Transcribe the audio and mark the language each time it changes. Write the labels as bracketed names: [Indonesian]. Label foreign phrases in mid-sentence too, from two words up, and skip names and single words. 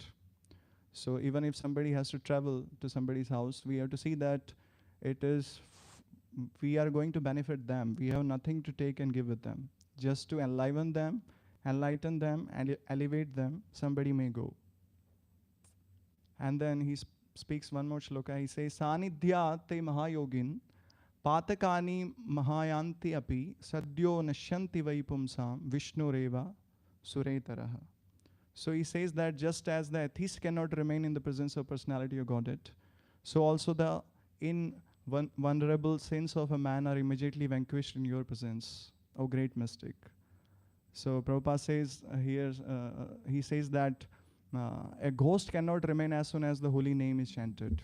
[English] So even if somebody has to travel to somebody's house, we have to see that it is, we are going to benefit them. We have nothing to take and give with them. Just to enliven them, enlighten them, and elevate them, somebody may go. And then he speaks one more shloka. He says, [Sanskrit] सान्निध्य ते महायोगिन्, पातकानि महायन्ति अपि, सद्यो नश्यन्ति वैपुंसाम्, विष्णुरेव सुरेतराः. [English] So he says that just as the atheist cannot remain in the presence of personality of Godhead, so also the invulnerable sins of a man are immediately vanquished in your presence, O great mystic. So Prabhupada says here, he says that a ghost cannot remain as soon as the holy name is chanted.